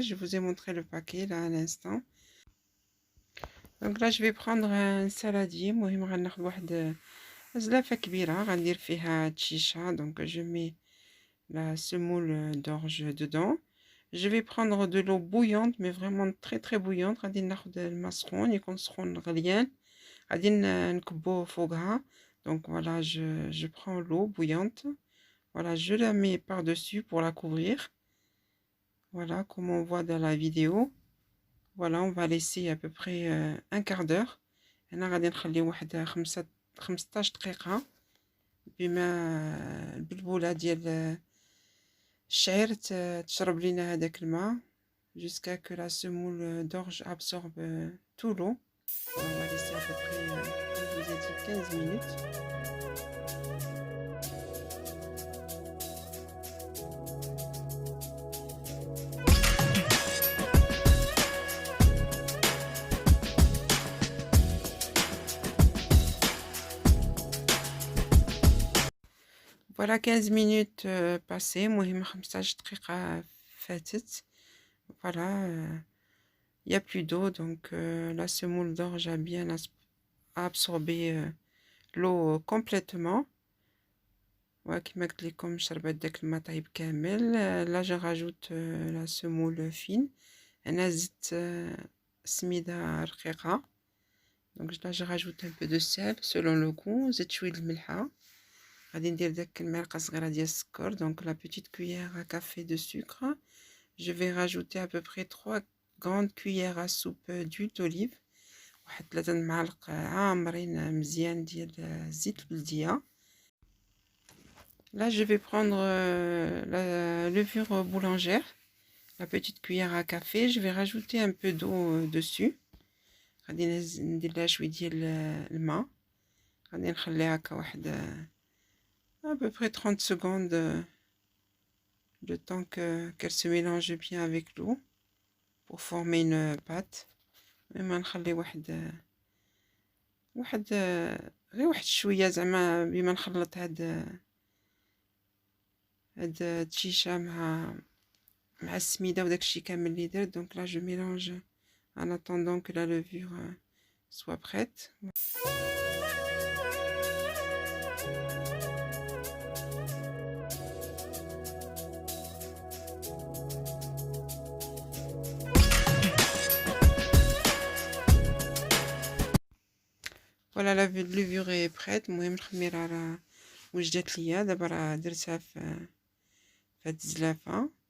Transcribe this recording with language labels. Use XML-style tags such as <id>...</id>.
<fr>Je vous ai montré le paquet là à l'instant. Donc là je vais prendre un saladier.</fr> <ar>مهم غناخد واحد زلافة كبيرة غندير فيها تشيشة.</ar> <fr>Donc je mets la semoule d'orge dedans. Je vais prendre de l'eau bouillante, mais vraiment très très bouillante.</fr> <ar>غادي ناخد الماء سخون، يكون سخون غليان، غادي نكبوه فوقها.</ar> <fr>Donc voilà, je prends l'eau bouillante, voilà, je la mets par-dessus pour la couvrir. Voilà, comme on voit dans la vidéo. Voilà, on va laisser à peu près un quart d'heure.</fr> <ar>هنا غادي نخلي واحد 15 دقيقة بما البلبولة ديال الشعير تشرب لينا هذاك الماء</ar> <fr>jusqu'à que la semoule d'orge absorbe tout l'eau. On va laisser à peu près, comme je vous ai dit, 15 minutes. Voilà 15 minutes passées.</fr> <ar>المهم 15 دقيقة فاتت.</ar> <fr>Voilà, il n'y a plus d'eau, donc la semoule d'orge a bien absorbé l'eau complètement. Voilà,</fr> <ar>كما قلت لكم شربت داك الماء طيب كامل.</ar> <fr>Là je rajoute la semoule fine.</fr> <ar>أنا زدت سميدة رقيقة.</ar> <fr>Donc là je rajoute un peu de sel selon le goût.</fr> <ar>زدت شوية الملحة. غادي ندير داك المعلقة صغيرة ديال السكر.</ar> <fr>Donc la petite cuillère à café de sucre. Je vais rajouter à peu près 3 grandes cuillères à soupe d'huile d'olive.</fr> <ar>واحد 3 معالق عامرين مزيان ديال الزيت البلدية.</ar> <fr>Là je vais prendre la levure boulangère, la petite cuillère à café. Je vais rajouter un peu d'eau dessus.</fr> <ar>غادي ندير لها شويه ديال الماء. غادي نخليها هكا واحد</ar> <fr>à peu près 30 secondes, le temps qu'elle se mélange bien avec l'eau pour former une pâte.</fr> <ar>ما نخلي واحد غير واحد شويه زعما بما نخلط هاد التشيشه مع السميده وداكشي كامل اللي درت.</ar> <fr>Donc là je mélange en attendant que la levure soit prête. Voilà, la levure est prête.</fr> <ar>المهم الخميرة راه وجدت ليا دابا، راه درتها في هاد الزلافة.</ar>